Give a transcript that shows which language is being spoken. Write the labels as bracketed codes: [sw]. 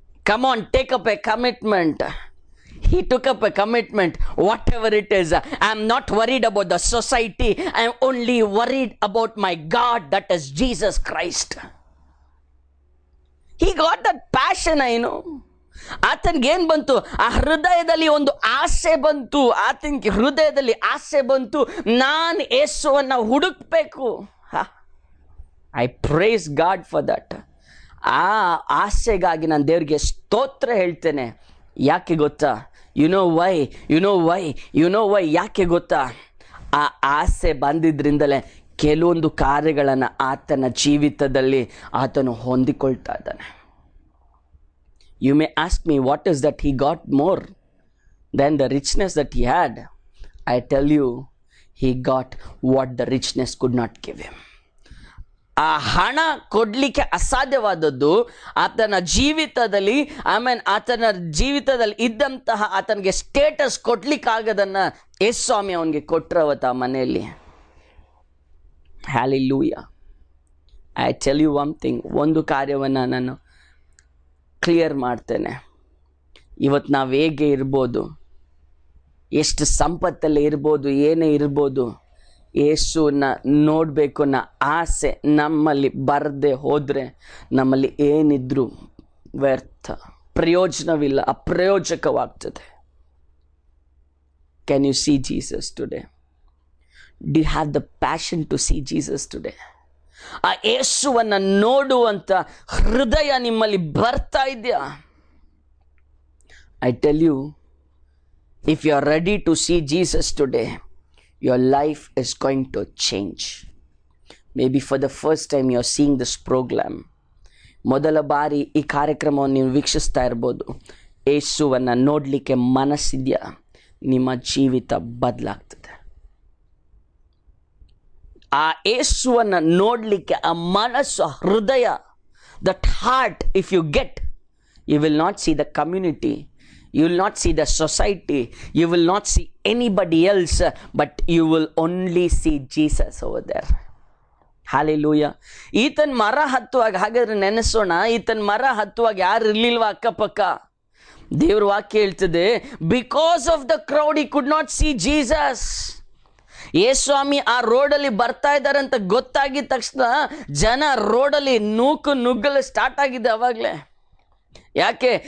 [en] Come on, take up a commitment. He took up a commitment. Whatever it is, I am not worried about the society. I am only worried about my God, that is Jesus Christ. He got that passion, I know. [kn] ಆತನಿಗೇನು ಬಂತು? ಆ ಹೃದಯದಲ್ಲಿ ಒಂದು ಆಸೆ ಬಂತು. ಆತನಿಗೆ ಹೃದಯದಲ್ಲಿ ಆಸೆ ಬಂತು, ನಾನು ಯೇಸುವನ್ನು ಹುಡುಕ್ಬೇಕು. [en] I praise God for that. [kn] ಆ ಆಸೆಗಾಗಿ ನಾನು ದೇವರಿಗೆ ಸ್ತೋತ್ರ ಹೇಳ್ತೇನೆ. ಯಾಕೆ ಗೊತ್ತಾ? [en] you know why [kn] ಯಾಕೆ ಗೊತ್ತಾ? ಆ ಆಸೆ ಬಂದಿದ್ರಿಂದಲೇ ಕೆಲವೊಂದು ಕಾರ್ಯಗಳನ್ನು ಆತನ ಜೀವಿತದಲ್ಲಿ ಆತನು ಹೊಂದಿಕೊಳ್ತಾ ಇದ್ದಾನೆ. [en] You may ask me, what is that he got more than the richness that he had? I tell you, he got what the richness could not give him. [kn] ಆ ಹಣ ಕೊಡಲಿಕ್ಕೆ ಅಸಾಧ್ಯವಾದದ್ದು ಆತನ ಜೀವಿತದಲ್ಲಿ, ಆತನ ಜೀವಿತದಲ್ಲಿ ಇದ್ದಂತಹ ಆತನಿಗೆ ಸ್ಟೇಟಸ್ ಕೊಡ್ಲಿಕ್ಕಾಗದನ್ನು ಯೇಸು ಸ್ವಾಮಿ ಅವನಿಗೆ ಕೊಟ್ಟರವತ್ತ ಮನೆಯಲ್ಲಿ. ಹ್ಯಾಲೆಲೂಯಾ. [en] I tell you one thing, [kn] ಒಂದು ಕಾರ್ಯವನ್ನು ನಾನು ಕ್ಲಿಯರ್ ಮಾಡ್ತೇನೆ. ಇವತ್ತು ನಾವು ಹೇಗೆ ಇರ್ಬೋದು, ಎಷ್ಟು ಸಂಪತ್ತಲ್ಲಿ ಇರ್ಬೋದು, ಏನೇ ಇರ್ಬೋದು, ಯೇಸುವನ್ನ ನೋಡಬೇಕು ಅನ್ನೋ ಆಸೆ ನಮ್ಮಲ್ಲಿ ಬರದೆ ಹೋದರೆ ನಮ್ಮಲ್ಲಿ ಏನಿದ್ರೂ ವ್ಯರ್ಥ, ಪ್ರಯೋಜನವಿಲ್ಲ, ಅಪ್ರಯೋಜಕವಾಗ್ತದೆ. [en] Can you see Jesus today? Do you have the passion to see Jesus today? [kn] ಆ ಯೇಸುವನ್ನು ನೋಡುವಂಥ ಹೃದಯ ನಿಮ್ಮಲ್ಲಿ ಬರ್ತಾ ಇದೆಯಾ? [en] I tell you, if you are ready to see Jesus today, your life is going to change. Maybe for the first time you are seeing this program. [kn] ಮೊದಲ ಬಾರಿ ಈ ಕಾರ್ಯಕ್ರಮವನ್ನು ನೀವು ವೀಕ್ಷಿಸ್ತಾ ಇರ್ಬೋದು. ಯೇಸುವನ್ನು ನೋಡಲಿಕ್ಕೆ ಮನಸ್ಸಿದೆಯಾ? ನಿಮ್ಮ ಜೀವಿತ ಬದಲಾಗ್ತದೆ. ಆ ಯೇಸುವನ್ನು ನೋಡಲಿಕ್ಕೆ ಆ ಮನಸ್ಸು, ಹೃದಯ, [en] That heart if you get, you will not see the community, you will not see the society, you will not see anybody else, but you will only see Jesus over there. Hallelujah. [kn] ಈತನ ಮರ ಹತ್ತುವಾಗ, ಹಾಗಾದ್ರೆ ನೆನೆಸೋಣ, ಈತನ ಮರ ಹತ್ತುವಾಗ ಯಾರು ಇರ್ಲಿಲ್ವಾ ಅಕ್ಕಪಕ್ಕ? ದೇವ್ರ ವಾಕ್ಯ ಹೇಳ್ತದೆ, [en] Because of the crowd he could not see Jesus. [kn] ಯೇಸ್ವಾಮಿ ಆ ರೋಡಲ್ಲಿ ಬರ್ತಾ ಇದ್ದಾರೆ ಅಂತ ಗೊತ್ತಾಗಿದ ತಕ್ಷಣ ಜನ ರೋಡಲ್ಲಿ ನುಗ್ಗಲು ಸ್ಟಾರ್ಟ್ ಆಗಿದೆ ಅವಾಗಲೇ. ಯಾಕೆ?